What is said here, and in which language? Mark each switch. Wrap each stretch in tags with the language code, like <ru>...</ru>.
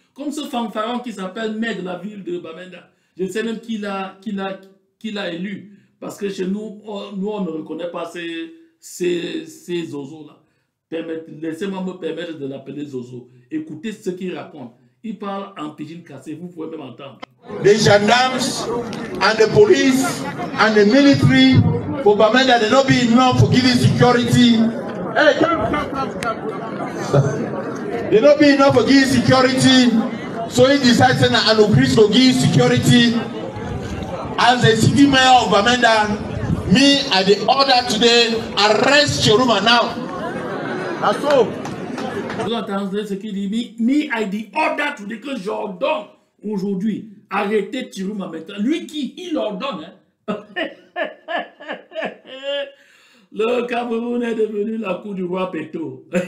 <fr>Comme ce fanfaron qui s'appelle maire de la ville de Bamenda. Je ne sais même qui l'a élu. Parce que chez nous, on ne reconnaît pas ces zozos-là. Laissez-moi me permettre de l'appeler zozo. Écoutez ce qu'il raconte. Il parle en pidgin cassé, vous pouvez même entendre.</fr> <pcm>The gendarmes and the police and the military for Bamenda, they not be enough for giving security. Hey, they not be enough for giving security. So he decided to increase to give security. As the city mayor of Bamenda, me I the order today arrest Chiroma now. That's all.</pcm> <fr>Vous entendez ce qu'il dit?</fr> <pcm>Me I the order today,</pcm> <fr>que j'ordonne aujourd'hui. Arrêtez Chiroma maintenant. Lui qui, il ordonne. Hein? Le Cameroun est devenu la cour du roi Péto.</fr>